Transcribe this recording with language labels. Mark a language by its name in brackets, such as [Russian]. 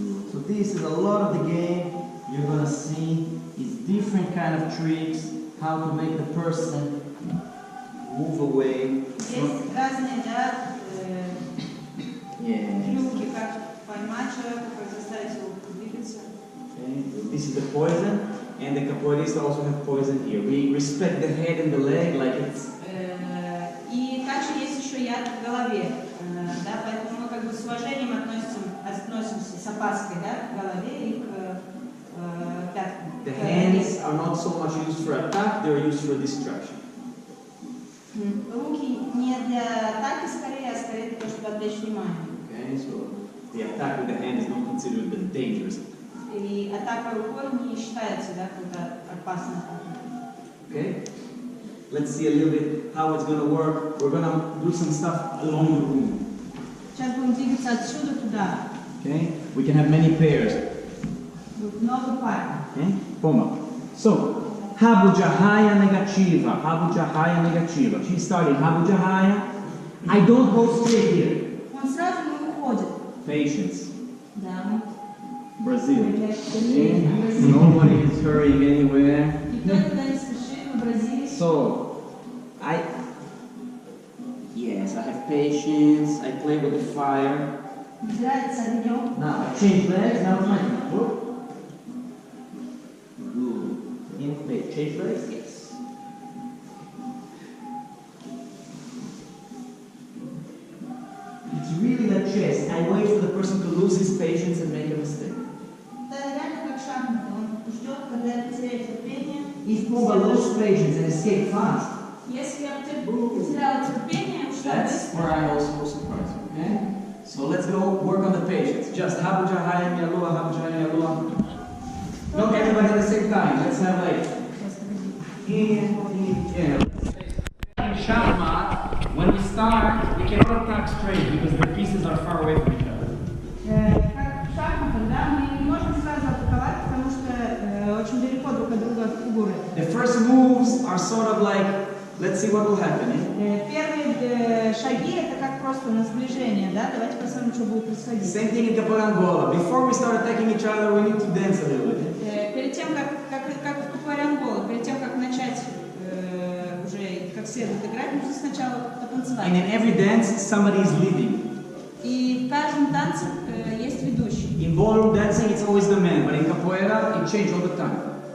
[English] So this is a lot of the game. You're gonna see is different kind of tricks, how to make the person move away. [Russian] Есть разные, да, [English] Yeah. [Russian] трюки, как поймать человека, как заставить его двигаться. [English] Okay. This is the poison, and the capoeirista also have poison here. We respect the head and the leg like it's. [Russian] И также есть еще яд в голове, да, поэтому мы как бы с уважением относимся с опаской, да, к голове и к пяткам. [English] The hands are not so much used for attack; they are used for distraction. [Russian] Руки не для атаки скорее, а скорее для того, чтобы отвлечь внимание. [English] Okay, so the attack with the hand is not considered the dangerous. [Russian] И атака рукой не считается, да, какой-то опасной атакой. [English] Okay, let's see a little bit how it's going to work. We're going to do some stuff along the room. [Russian] Сейчас будем двигаться отсюда туда. [English] Okay, we can have many pairs. [Russian] Будет много пар. [English] Okay, Poma. So, Habujahaya negativa, Habujahaya negativa. She's starting Habujahaya. I don't go straight here. [Russian] Он сразу не уходит. [English] Patience. [Russian] Да. [English] Brazil. Okay. Nobody is hurrying anywhere. [Russian] Никто никуда не спешит в Бразилии. [English] So, yes, I have patience. I play with the fire. [Russian] Играет с огнем. [English] Now I change legs. Now it's my turn. Whoop. Good. In place. Change legs. Yes. It's really the chess. I wait for the person to lose his patience and make a mistake. [Russian] Это реально как шахматы. Он ждет, когда потеряет терпение. [English] If Pumba loses patience and escape fast, [Russian] Если я потеряла терпение, ушла [English] that's where [Russian] быстро. [English] I also surprise you. Okay? So let's go work on the patience. Just Habujahaya Mialua, Habujahaya Mialua. Not everybody at the same time. Let's have like in. In Shachmat, when we start, we cannot attack straight because the pieces are far away from each other. [Russian] Как в шахматах, да, мы не можем сразу атаковать, потому что очень далеко друг от друга фигуры. [English] The first moves are sort of like, let's see what will happen. [Russian] Первые шаги это как просто на сближение, да, давайте посмотрим, что будет происходить. [English] Same thing in capoeira Angola. Before we start attacking each other, we need to dance a little bit. [Russian] Перед тем, как в капоэи Ангола, перед тем, как начать уже как следует играть, нужно сначала потанцевать. [English] And in every dance, somebody is leading. [Russian] И в каждом танце есть ведущий. [English] In ballroom dancing, it's always the man, but in capoeira, it changes all the time.